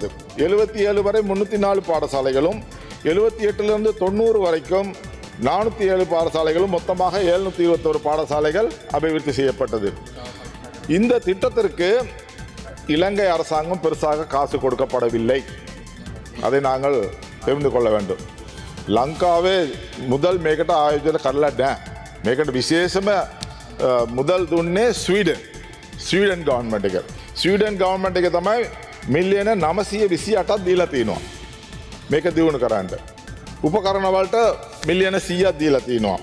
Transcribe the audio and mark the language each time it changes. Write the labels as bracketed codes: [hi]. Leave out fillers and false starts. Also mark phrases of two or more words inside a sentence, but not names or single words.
[ta] 77 வரை 304 பாடசாலைகளும் 78லிருந்து 90 வரைக்கும் 407 பாடசாலைகளும் மொத்தமாக 721 பாடசாலைகள் அபிவிருத்தி செய்யப்பட்டது. இந்த திட்டத்திற்கு இலங்கை அரசாங்கம் பெருசாக காசு கொடுக்கப்படவில்லை. அதை நாங்கள் தெரிந்து கொள்ள வேண்டும். [si] ලංකාවේ මුදල් මේකට ආයෝජන කරලා නෑ. මේකට විශේෂම මුදල් දුන්නේ ස්වීඩන් ගවර්න්මන්ට් එක. ස්වීඩන් ගවර්න්මන්ට් එක තමයි මිලියන 928ක් දීලා තිනවා. මේක දියුණු කරන්න. උපකරණ වලට මිලියන 100ක් දීලා තිනවා.